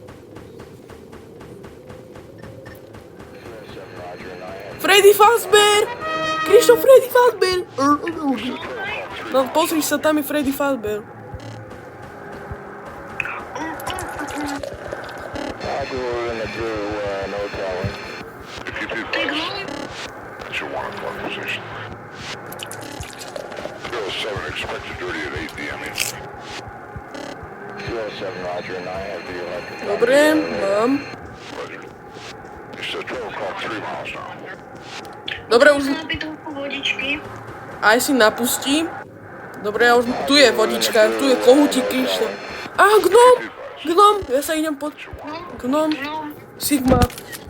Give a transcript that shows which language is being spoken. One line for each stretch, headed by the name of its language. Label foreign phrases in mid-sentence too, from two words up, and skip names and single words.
Slovak: Freddy Fazbear! Krištof, Freddy Fazbear! No pozri sa, tam je Freddy Fazbear. Tak no.
English: It's your 1-1 position. 207 expected duty at 8 p.m. 207 Roger, and I have the electric.
Slovak: Dobre, mám.
English: Roger. You said 12 o'clock, 3 miles now.
Slovak: Dobre, už Som napiť trochu vodičky. aj si napustí. Dobre, ja už... Tu je vodička, tu je kohútik, Krištof. Gnom! Ja sa idem pod... No, Gnom, no. Sigma.